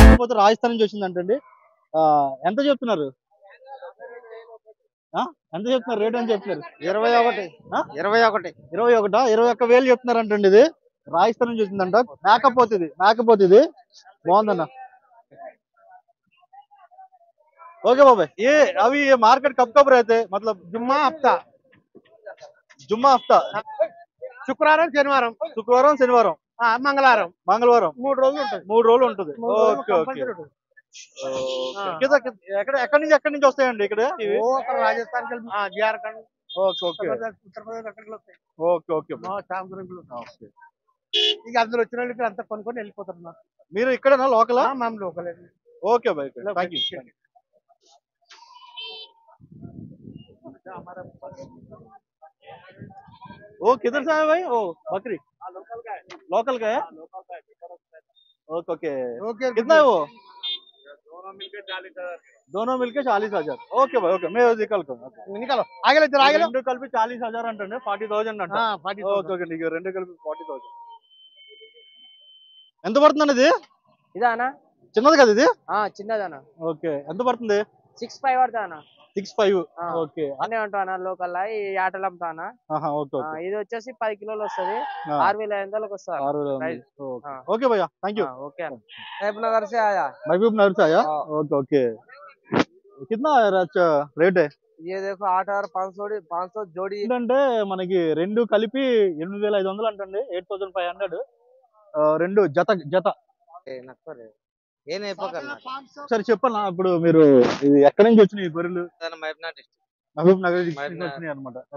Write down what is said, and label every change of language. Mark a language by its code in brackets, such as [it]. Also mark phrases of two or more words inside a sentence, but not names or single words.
[te] కాకపోతే రాజస్థాన్ నుంచి వచ్చిందంటండి. ఎంత చెప్తున్నారు? ఎంత చెప్తున్నారు? రేట్ అని చెప్తున్నారు? 21. 21. 21,000 చెప్తున్నారంటండి. ఇది రాజస్థాన్ నుంచి వచ్చిందంట. మేకపోతే ఇది బాగుందన్న. [hi] ओके बाबा, ये अभी ये मार्केट कब कब रहते हैं? मतलब जुम्मा हफ्ता, हफ्ता, [te] శుక్రవారం శనివారం, శనివారం, మంగళవారం, 3 రోజులు ఉంటుంది. 3 రోజులు ఉంటుంది. [en] okay okay. [te] ఎక్కడి నుంచి వస్తాయండి ఇక్కడ ఇవి? రాజస్థాన్, జార్ఖండ్, [en] okay okay, [te] ఉత్తరప్రదేశ్ అక్కడికి వస్తాయి. [en] okay okay. [te] ఇక అందులో వచ్చిన వాళ్ళు అంతా కొనుక్కొని వెళ్ళిపోతున్నారు. మీరు ఇక్కడనా లోకలా? మేము లోకల్. [en] okay bye, thank you. [hi] ओ किधर से आए भाई? ओ बकरी लोकल का है? [en] okay okay. [hi] कितना है वो? दोनों मिलके 40,000. ओके भाई, ओके. मैं निकालो आगे [te] రెండు కలిపి 40,000 అంటే 40,000 అంట. [en] okay okay, [te] నీకు రెండు కలిపి 40,000. ఎంత పడుతుంది ఇది? ఇదానా చిన్నది కదా ఇది? చిన్నదనా. ఓకే, ఎంత పడుతుంది? 6,500 పడుతుందనా. 6,500. ఓకే, అనే ఉంటానా లోకల్ ఈ ఆటలు అమ్ముతానా. ఇది వచ్చేసి 10 కిలోలు వస్తుంది. 6,500 వస్తుంది. [en] okay bhaiya, thank you. [te] ఓకే. [hi] महबूब नगर से आया. महबूब नगर से आया? [en] okay okay. [hi] कितना రేట్? ये देखो 8,500 జోడి. [te] ఏంటంటే మనకి రెండు కలిపి 8,500 అంటండి. 8,500 రెండు జత. సరే చెప్పన్నా, ఇప్పుడు మీరు ఇది ఎక్కడి నుంచి వచ్చినాయి ఈ గొర్రెలు? మహబూబ్ నగర్ డిస్ట్రిక్ట్ వచ్చినాయి అనమాట.